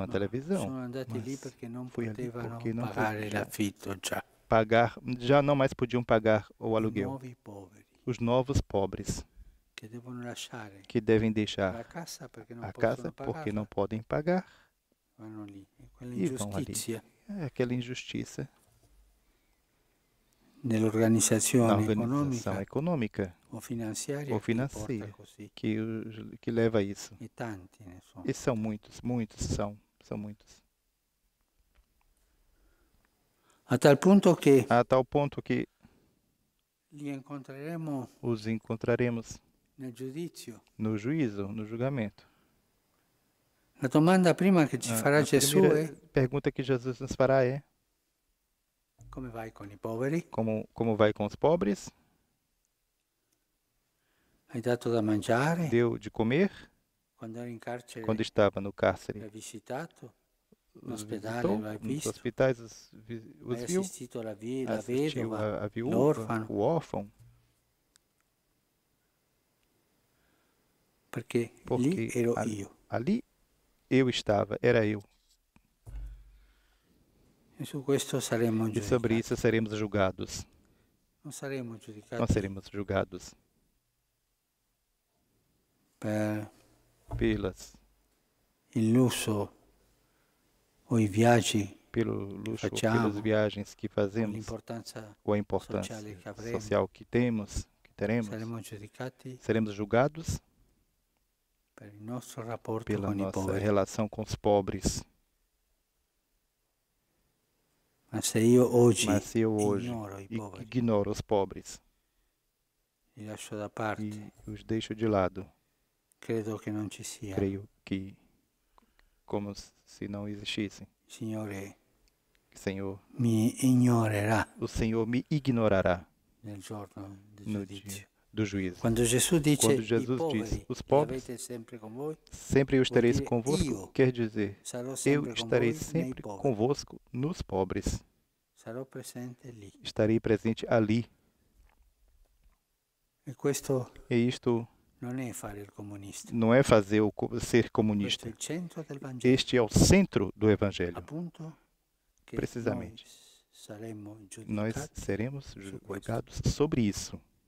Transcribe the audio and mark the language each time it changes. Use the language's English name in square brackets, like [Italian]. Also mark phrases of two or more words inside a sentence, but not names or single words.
[Italian] ma [Portuguese] televisão, [Italian] sono andati lì [Portuguese] mas [Italian] perché non [Portuguese] fui ali [Italian] potevano [Portuguese] porque não [Italian] pagare [Portuguese] podia [Italian] l'affitto già. [Portuguese] pagar, já não mais podiam pagar o I aluguel. [Italian] nuovi poveri [Portuguese] Os novos pobres [Italian] che devono lasciare [Portuguese] que devem [Italian] la [Portuguese] deixar [Italian] casa perché non [Portuguese] a [Italian] possono [Portuguese] casa porque [Italian] pagarla, [Portuguese] não podem pagar [Italian] vanno lì. E quella [Portuguese] e vão ali. [Italian] ingiustizia [Portuguese] É aquela injustiça na [Italian] nell'organizzazione [Portuguese] organização [Italian] economica [Portuguese] econômica [Italian] o finanziaria [Portuguese] ou [Italian] che porta [Portuguese] financeira [Italian] così. [Portuguese] que leva a isso. [Italian] E tanti ne sono. [Portuguese] E são muitos, são muitos. [Italian] A tal punto che [Portuguese] A tal ponto que [Italian] li incontreremo [Portuguese] os encontraremos [Italian] nel giudizio. [Portuguese] no juízo, no julgamento. [Italian] La domanda prima che ci farà [Portuguese] A [Italian] Gesù [Portuguese] primeira [Italian] è: [Portuguese] pergunta que Jesus nos fará é: [Italian] come vai con i poveri? [Portuguese] como vai com os pobres? [Italian] Hai dato da mangiare? [Portuguese] Deu de comer? [Italian] Quando eri in carcere [Portuguese] Quando estava no cárcere, [Italian] l'hai visitato? No [Portuguese] os [Italian] ospedale [Portuguese] visitou, [Italian] l'hai [Portuguese] nos [Italian] visto? [Portuguese] hospitais os [Italian] Hai [Portuguese] viu, [Italian] assistito la [Portuguese] assistiu [Italian] vedova, [Portuguese] a viúva, [Italian] l'orfano? [Portuguese] o órfão, [Italian] Perché lì [Portuguese] porque [Italian] ero io. [Portuguese] ali eu estava, era eu. [Italian] E su questo saremo [Portuguese] E sobre [Italian] giudicati. [Portuguese] isso seremos julgados. [Italian] Non saremo [Portuguese] Nós [Italian] giudicati [Portuguese] seremos julgados [Italian] per [Portuguese] pelas, [Italian] il lusso o i viaggi [Portuguese] pelo luxo, [Italian] facciamo, [Portuguese] pelas viagens que [Italian] o [Portuguese] fazemos, [Italian] l'importanza [Portuguese] ou a importância [Italian] sociale che avremo. [Portuguese] social que temos, que teremos. [Italian] Saremo giudicati [Portuguese] Seremos julgados [Italian] per il nostro rapporto [Portuguese] pela [Italian] con i [Portuguese] nossa [Italian] poveri. [Portuguese] relação com os pobres. [Italian] Ma se io oggi [Portuguese] Mas se eu hoje [Italian] ignoro i poveri, [Portuguese] ignoro os pobres [Italian] li lascio da parte, [Portuguese] e os deixo de lado, [Italian] credo che non ci sia. [Portuguese] creio que como se não existissem. [Italian] Il Signore [Portuguese] Senhor, [Italian] mi ignorerà [Portuguese] o Senhor me ignorará [Italian] nel giorno del [Portuguese] no [Italian] giudizio. [Portuguese] dia do juízo. [Italian] Quando Gesù dice [Portuguese] Quando [Italian] i [Portuguese] Jesus [Italian] poveri [Portuguese] diz, os [Italian] li [Portuguese] pobres, [Italian] avete sempre con voi, [Portuguese] sempre eu estarei [Italian] dire [Portuguese] convosco, [Italian] io [Portuguese] quer dizer, [Italian] sarò [Portuguese] eu [Italian] sempre con [Portuguese] estarei [Italian] voi nei [Portuguese] sempre [Italian] poveri. [Portuguese] convosco nos pobres. [Italian] Sarò presente lì. [Portuguese] Estarei presente ali. [Italian] E questo [Portuguese] E isto [Italian] non è fare il comunista. [Portuguese] não é fazer ser [Italian] Questo è [Portuguese] comunista. [Italian] il centro del Vangelo. [Portuguese] Este é o centro do Evangelho. [Italian] Appunto che [Portuguese] Precisamente. [Italian] noi saremo [Portuguese] Nós [Italian] giudicati [Portuguese] seremos [Italian] su questo. [Portuguese] julgados sobre isso.